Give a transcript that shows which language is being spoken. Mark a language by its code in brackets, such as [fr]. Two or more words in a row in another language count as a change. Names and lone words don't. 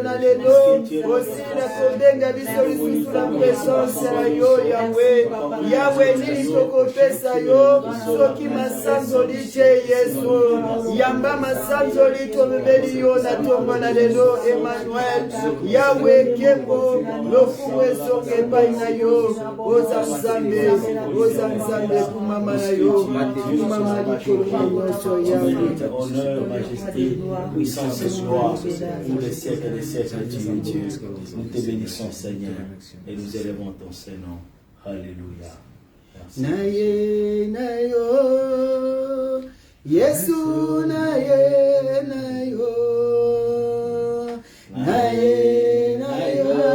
[ln] na lelo osila kobenga biso lisusu na presence na yo Yahweh nini tokopesa yo soki masanzoli te Yesu yamba masanzoli tomemeli yo na tongo na lelo Emmanuel Yahweh kembo lokumu ezonga epai na yo oza nzambe kumama na yo kumama likolo na nyonso Yahweh [fr] honneur, majesté, puissance et gloire pour les siècles des siècles. Tu es Dieu. Nous te bénissons Seigneur et nous élevons ton Saint-Nom. Alléluia. [ln] Naye nayo Yesu naye nayo naye nayo